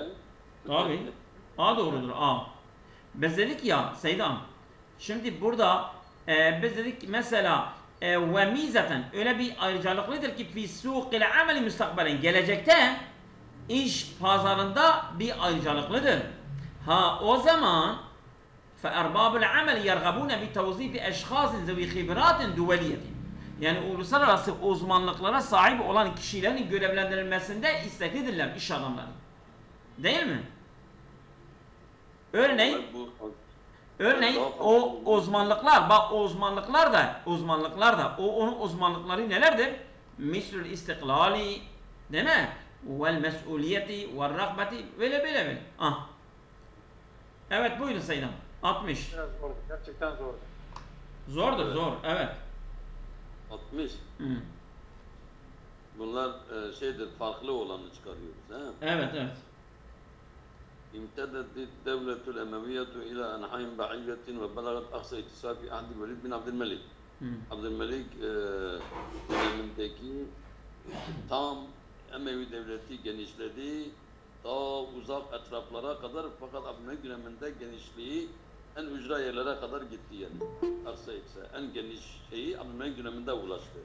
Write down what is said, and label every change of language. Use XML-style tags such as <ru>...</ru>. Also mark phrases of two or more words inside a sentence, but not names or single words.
<tr>Tabii. A doğrudur A. Biz dedik ya Seydam. Şimdi burada biz dedik mesela</tr> <ar>وميزة</ar> <tr>öyle bir ayrıcalıklıdır ki</tr> <ar>في سوق العمل مستقبلا</ar> <tr>gelecekte iş pazarında bir ayrıcalıklıdır. Ha o zaman</tr> <ar>فأرباب العمل يرغبون بتوظيف أشخاص ذوي خبرات دولية.</ar> <tr>Yani uluslararası uzmanlıklara sahip olan kişilerin görevlendirilmesinde isteklidirler iş adamları. Değil mi? Örneğin o uzmanlıklar, bak o uzmanlıklar da onun uzmanlıkları nelerdir?</tr> <ar>مثل الاستقلالية,</ar> <tr>değil mi?</tr> <ar>والمسؤولية والرغبة böyle.</ar> <tr>Ah. Evet buyurun Seydam. 60. Biraz zor, gerçekten zor. Zordur, zor. Evet. 60. Hı. Bunlar farklı olanı çıkarıyoruz. He? Evet.</tr> <ar>امتدت الدولة الأموية إلى أنحاء بعيدة وبلغت أقصى اتساع في عهد الوليد بن عبد الملك.</ar> <tr>Abdülmelik dönemindeki tam Emevi devleti genişledi. Ta uzak etraflara kadar fakat Abdülmelik döneminde genişliği en ücra yerlere kadar gitti yani. Aksa ise en geniş şeyi Abdülmelik döneminde ulaştı.</tr>